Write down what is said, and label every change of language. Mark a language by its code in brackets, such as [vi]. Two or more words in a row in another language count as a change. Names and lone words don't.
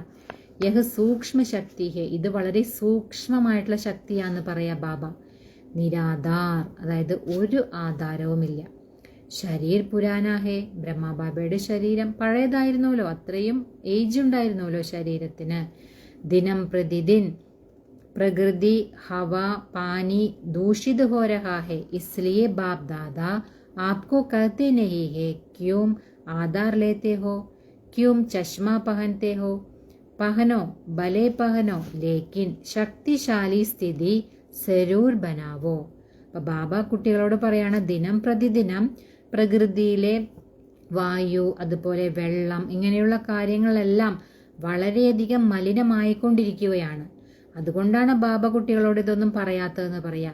[hi] यह सूक्ष्म शक्ति है, [ml] ഇത് വളരെ സൂക്ഷ്മമായിട്ടുള്ള ശക്തിയാന്ന് പറയാ ബാബ. നിരാധാർ, അതായത് ഒരു ആധാരവുമില്ല. [hi] शरीर पुराना है, [ml] ബ്രഹ്മബാബയുടെ ശരീരം പഴയതായിരുന്നല്ലോ, അത്രയും ഏജ് ഉണ്ടായിരുന്നല്ലോ ശരീരത്തിന്. [hi] दिन प्रतिदिन प्रकृति हवा पानी दूषित हो रहा है, इसलिए बाप दादा आपको कहते नहीं है क्यों आधार लेते हो, क्यों चश्मा पहनते हो. पहनो भले पहनो, लेकिन शक्तिशाली स्थिति ज़रूर बनाओ. [ml] അപ്പൊ ബാബ കുട്ടികളോട് പറയാണ്, ദിനം പ്രതിദിനം പ്രകൃതിയിലെ വായു, അതുപോലെ വെള്ളം, ഇങ്ങനെയുള്ള കാര്യങ്ങളെല്ലാം വളരെയധികം മലിനമായിക്കൊണ്ടിരിക്കുകയാണ്. അതുകൊണ്ടാണ് ബാബ കുട്ടികളോട് ഇതൊന്നും പറയാത്തതെന്ന് പറയാം.